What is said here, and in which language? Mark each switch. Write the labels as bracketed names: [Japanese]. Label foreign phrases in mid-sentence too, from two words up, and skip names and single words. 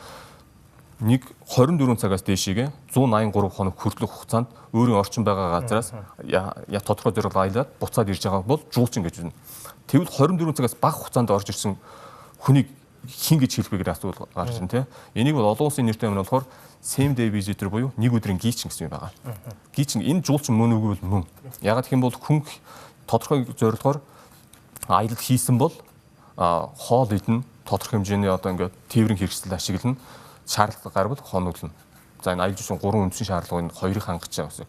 [Mongolian] Нэг 24 цагаас дээшээгээ 183 хоног хүртэлх хугацаанд өөрийн орчин байгаа газраас тодорхой зорилго аялаад буцаад ирж байгаа бол жуулчин гэж байна. Тэгвэл 24 цагаас бага хугацаанд орж ирсэн хүнийг хин гэж хэлэх вэ гэдэг асуудал гарч ирнэ, тэ. Энийг бол олон улсын нэртэй юм болохоор [English] same day visitor [Mongolian] буюу нэг өдрийн гийчин гэсэн юм байгаа. Гийчин энэ жуулчин мөн үгүй бол мөн. Ягаад гэх юм бол хүн тодорхой зорилгоор аялал хийсэн бол хоол идэн тодорхой хэмжээний одоо ингээд тээврийн хэрэгсэл ашиглана, шаардлага гарвал хоноглоно. За энэ аялал жуулчин 3 үндсэн шаардлагыг хоёрыг хангаж байгаа гэсэн.